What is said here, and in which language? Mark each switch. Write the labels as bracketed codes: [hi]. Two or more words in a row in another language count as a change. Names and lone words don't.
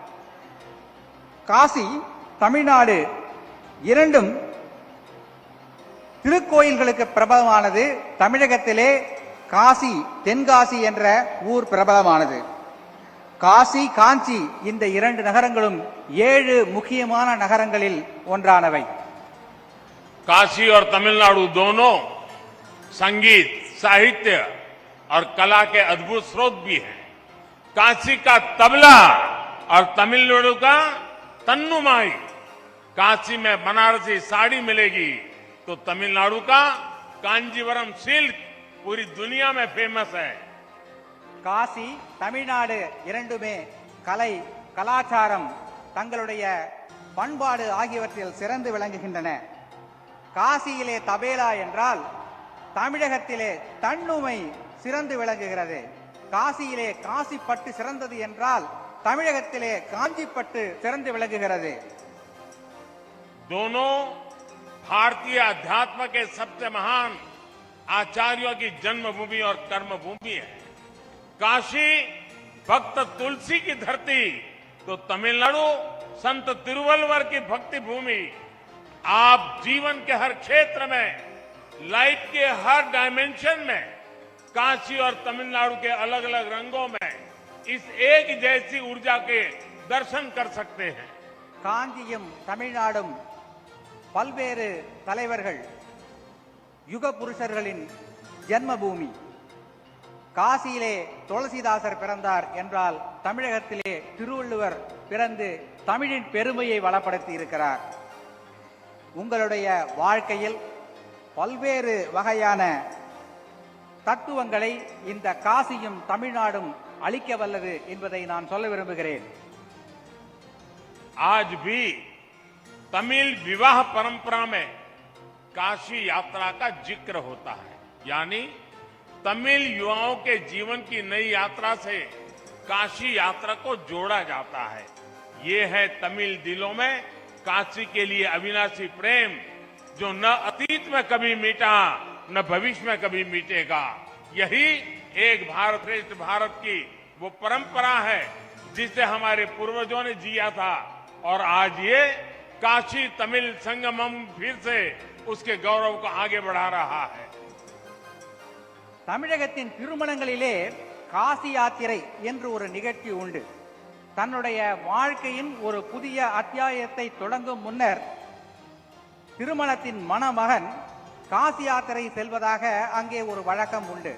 [ta] காசி தமிழ்நாடு இரண்டும் திருக்கோயில்களுக்கு பிரபலமானது. தமிழகத்திலே காசி, தென்காசி என்ற ஊர் பிரபலமானது. காசி, காஞ்சி இந்த இரண்டு நகரங்களும் 7 முக்கியமான நகரங்களில் ஒன்றானவை. [hi] काशी और तमिलनाडु दोनों संगीत, साहित्य और कला के अद्भुत स्रोत भी हैं. काशी का तबला और तमिलनाडु का तन्नुमाई. काशी में बनारसी साड़ी मिलेगी तो तमिलनाडु का कांजीवरम सिल्क पूरी दुनिया में फेमस है. [ta] காசி தமிழ்நாடு இரண்டுமே கலை, கலாச்சாரம், தங்களுடைய பண்பாடு ஆகியவற்றில் சிறந்து விளங்குகின்றன. காசியிலே தபேலா என்றால் தமிழகத்திலே தன்னுமை சிறந்து விளங்குகிறது. காசியிலே காசிப்பட்டு சிறந்தது என்றால் தமிழகத்திலே காஞ்சிப்பட்டு சிறந்து விளங்குகிறது. [hi] दोनों भारतीय अध्यात्म के सबसे महान आचार्यों की जन्मभूमि और कर्मभूमि है. काशी भक्त तुलसी की धरती तो तमिलनाडु संत तिरुवल्लुवर की भक्ति भूमि. आप जीवन के हर क्षेत्र में, लाइफ के हर डायमेंशन में काशी और तमिलनाडु के अलग अलग रंगों में इस एक जैसी ऊर्जा के दर्शन कर सकते हैं. [ta] காஞ்சியும் தமிழ்நாடும் பல்வேறு தலைவர்கள், யுக புருஷர்களின் ஜென்மபூமி. காசியிலே துளசிதாசர் பிறந்தார் என்றால் தமிழகத்திலே திருவள்ளுவர் பிறந்து தமிழின் பெருமையை வளப்படுத்தி இருக்கிறார். உங்களுடைய வாழ்க்கையில் பல்வேறு வகையான தத்துவங்களை இந்த காசியும் தமிழ்நாடும் அளிக்க வல்லது என்பதை நான் சொல்ல விரும்புகிறேன். [hi] आज भी तमिल विवाह परंपरा में काशी यात्रा का जिक्र होता है. यानी तमिल युवाओं के जीवन की नई यात्रा से काशी यात्रा को जोड़ा जाता है. ये है तमिल दिलों में काशी के लिए अविनाशी प्रेम, जो न अतीत में कभी मिटा न भविष्य में कभी मिटेगा. यही एक भारत श्रेष्ठ भारत की वो परंपरा है जिसे हमारे पूर्वजों ने जिया था. और आज ये काशी तमिल संगमम फिर से उसके गौरव को आगे बढ़ा रहा है. [ta] தமிழகத்தின் திருமணங்களிலே காசி யாத்திரை என்று ஒரு நிகழ்ச்சி உண்டு. தன்னுடைய வாழ்க்கையின் ஒரு புதிய அத்தியாயத்தை தொடங்கும் முன்னர் திருமணத்தின் மணமகன் காசி யாத்திரை செல்வதாக அங்கே ஒரு வழக்கம் உண்டு.